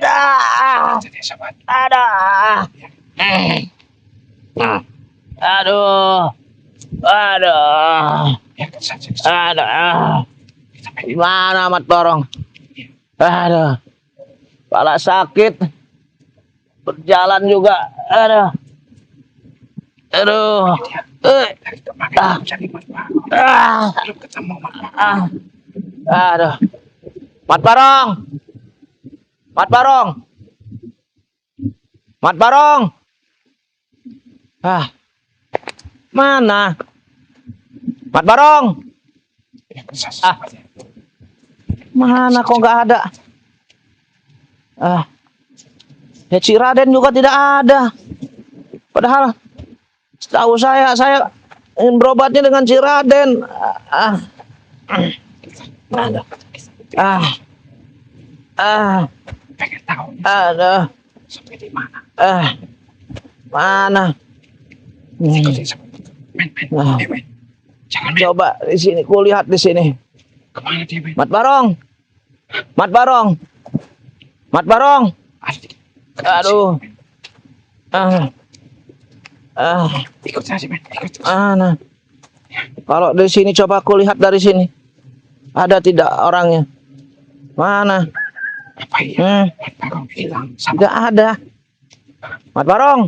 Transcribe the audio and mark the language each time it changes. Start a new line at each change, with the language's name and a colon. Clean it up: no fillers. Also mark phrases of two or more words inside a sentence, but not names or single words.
Indonesian: Ada. Aduh. Ada. Gimana Mat Barong? Aduh. Kepala sakit. Berjalan juga. Aduh. Aduh. Mat Barong. Mat Barong. Mat Barong. Mana? Mat Barong. Mana kok nggak ada? Ya si Raden juga tidak ada. Padahal setahu saya ingin berobatnya dengan si Raden. Pengen tahu Ada. sampai di mana. Mana? Ikutin sama men. Jangan men. Coba di sini, kulihat di sini. Kemana dia, men? Mat Barong. Mat Barong. Mat Barong. Aduh. Ikut saja, men. Ikut. Mana? Kalau di sini coba aku lihat dari sini. Ada tidak orangnya? Mana? Apa iya? Mat Barong hilang. Tidak ada. Mat Barong.